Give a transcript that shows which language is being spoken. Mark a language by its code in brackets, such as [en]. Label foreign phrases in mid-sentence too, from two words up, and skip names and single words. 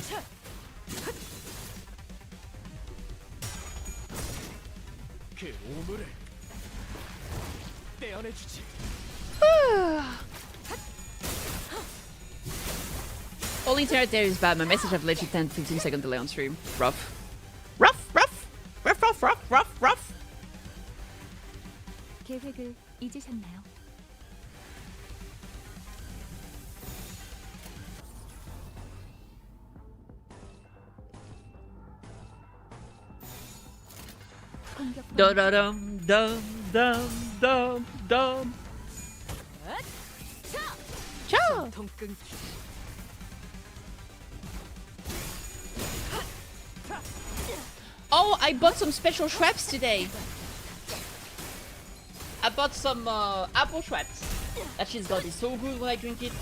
[en] All internet there is bad. My message have literally 10-15 second delay on stream. Rough. Rough, rough! Rough, rough, rough, rough, rough! [ko] 계획을 잊으셨나요? Da da dum dum dum dum dum. [en] Ciao. Oh, I bought some special traps today. I bought some apple traps. That shit's gonna be so good when I drink it.